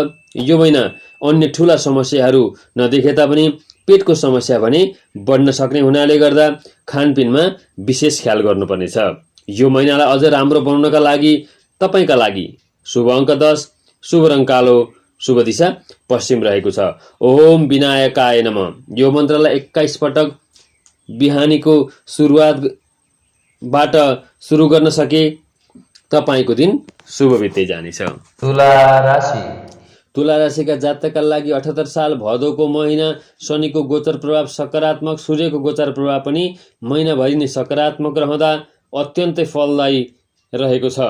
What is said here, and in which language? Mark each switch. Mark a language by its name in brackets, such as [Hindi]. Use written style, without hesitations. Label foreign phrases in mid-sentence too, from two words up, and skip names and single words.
[Nepali] यो महिना अन्य ठुला समस्याहरू नदेखे तापनि पेटको समस्या भने बढ्न सक्ने हुनाले गर्दा खानपिनमा विशेष ख्याल गर्नुपर्नेछ। यो महिनालाई अझ राम्रो बनाउनका लागि तपाईका लागि शुभ अङ्क 10, शुभ रङ कालो, शुभ दिशा पश्चिम रहेको छ। [Sanskrit] ओम विनायकाय नमः [Nepali] यो मन्त्रलाई 21 पटक बिहानीको सुरुवातबाट सुरु गर्न सके तपाईको दिन शुभ बित्दै जानेछ। तुला राशिका जातकका लागि 78 साल भदौको महिना शनिको गोचर प्रभाव सकारात्मक, सूर्यको गोचर प्रभाव पनि महिनाभरि नै सकारात्मक रहँदा अत्यन्तै फलदायी रहेको छ।